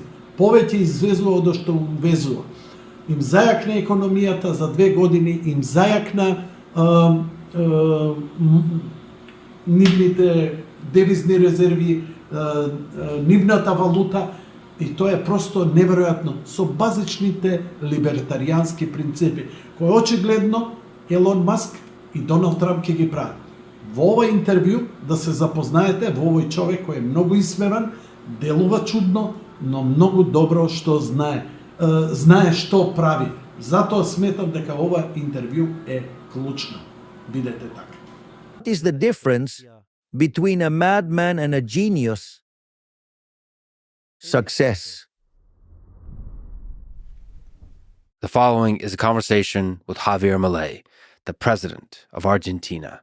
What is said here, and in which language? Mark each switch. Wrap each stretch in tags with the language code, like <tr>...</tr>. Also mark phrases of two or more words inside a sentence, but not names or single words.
<mk>Повеќе извезува од што увезува. Им зајакна економијата за 2 години, им зајакна нивните девизни резерви, нивната валута, и тоа е просто неверојатно, со базичните либертаријански принципи, кои очигледно Елон Маск и Доналд Трамп ќе ги прават. Во овој интервју да се запознаете во овој човек кој е многу исмеван, делува чудно, но многу добро што знае. Знае што прави. Затоа сметам дека ова интервју е клучно. Бидете така.</mk> <en>What is the difference between a madman and a genius? Success. The following is a conversation with Hawvier Melei, the president of Argentina.</en>